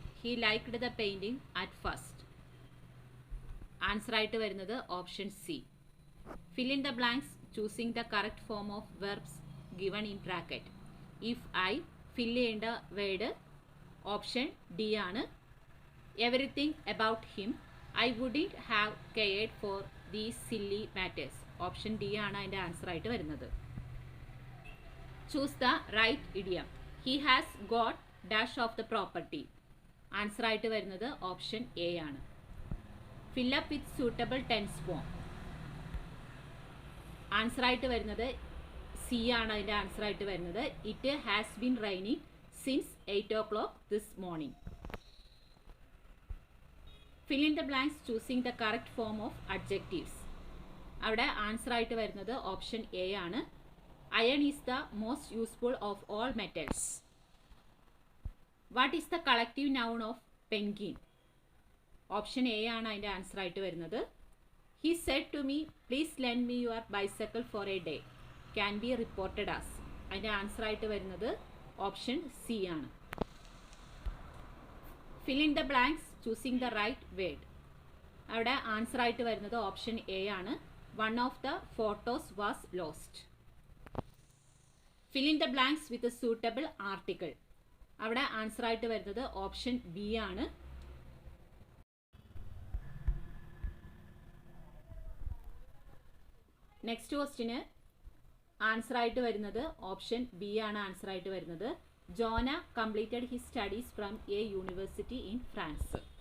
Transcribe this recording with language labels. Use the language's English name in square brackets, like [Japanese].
[English] He liked the painting at first. [Malayalam] Answer ആയിട്ട് വരുന്നത് option C. [English] Fill in the blanks choosing the correct form of verbs given in bracket. If I fill [Malayalam] ചെയ്യേണ്ട word option D ആണ്. [English] Everything about him. I wouldn't have cared for these silly matters. [Malayalam] Option D ആണ് അതിൻ്റെ answer ആയിട്ട് വരുന്നത്. [English] Choose the right idiom. He has got dash of the property. [Malayalam] Answer ആയിട്ട് വരുന്നത് option A ആണ്. [English] Fill up with suitable tense form. [Malayalam] Answer ആയിട്ട് വരുന്നത് C ആണ് അതിൻ്റെ ആൻസർ ആയിട്ട് വരുന്നത്. [English] It has been raining since 8 o'clock this morning. Fill in the blanks choosing the correct form of adjectives. [Malayalam] അവിടെ ആൻസർ ആയിട്ട് വരുന്നത് ഓപ്ഷൻ എ ആണ്. [English] Iron is the most useful of all metals. What is the collective noun of penguin? [Malayalam] Option A ആണ് അതിൻ്റെ answer ആയിട്ട് വരുന്നത്. [English] He said to me, please lend me your bicycle for a day. Can be reported as. [Malayalam] അതിൻ്റെ answer ആയിട്ട് വരുന്നത് option C ആണ്. [English] Fill in the blanks choosing the right word. [Malayalam] അവിടെ answer ആയിട്ട് വരുന്നത് ഓപ്ഷൻ എ ആണ്. [English] One of the photos was lost. Fill in the blanks with a suitable article. [Malayalam] അവിടെ answer ആയിട്ട് വരുന്നത് ഓപ്ഷൻ ബി ആണ്. നെക്സ്റ്റ് ക്വസ്റ്റിന് answer ആയിട്ട് വരുന്നത് ഓപ്ഷൻ ബി ആണ് ആൻസർ ആയിട്ട് വരുന്നത്. [English] Jonah completed his studies from a university in France.